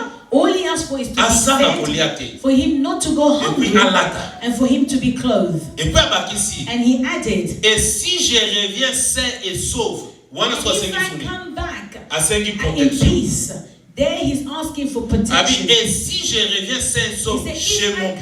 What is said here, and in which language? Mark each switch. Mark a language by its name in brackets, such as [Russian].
[English] All he asked for is to be fed, for him not to go hungry, and for him to be clothed. And he added, [French] et si je reviens sain et sauve, [English] if I come back in peace, there he's asking for protection. [French] Et si je reviens sain et sauve chez mon